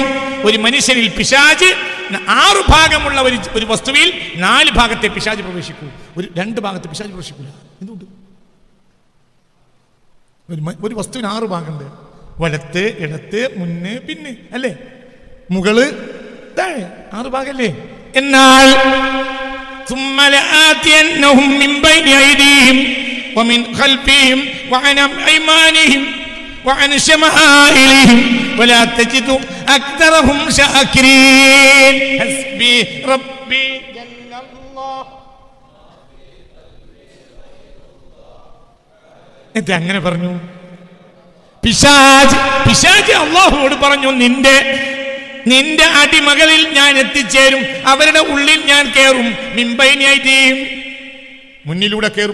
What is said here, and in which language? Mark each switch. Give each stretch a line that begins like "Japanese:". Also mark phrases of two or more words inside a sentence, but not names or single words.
Malayalam: ഒരു മനുഷ്യനിൽ പിശാച് 6 ഭാഗമുള്ള ഒരു വസ്തുവിൽ 4 ഭാഗത്തെ പിശാച് പ്രവേശിക്കൂ, 2 ഭാഗത്തെ പിശാച് പ്രവേശിക്കൂല. എന്തുകൊണ്ട്? ഒരു വസ്തുവിന് 6 ഭാഗമുണ്ട്. വലത്ത്, ഇടത്ത്, മുന്ന്, പിന്നെ, അല്ലേ? മുകള്, താഴെ, 6 ഭാഗല്ലേ?
Arabic: എന്നാൽ ثم لآتينهم من بين أيديهم ومن خلفهم وعن أيمانهم وعن شمائلهم ولا تجد أكثرهم شاكرين حسبي ربي جل الله.
Malayalam: ഇത് അങ്ങനെ പറഞ്ഞു. പിശാച് അല്ലാഹുവോട് പറഞ്ഞു, നിന്റെ അടിമകളിൽ ഞാൻ എത്തിച്ചേരും, അവരുടെ ഉള്ളിൽ ഞാൻ കയറും. മിമ്പൈനിയും മുന്നിലൂടെ കയറും.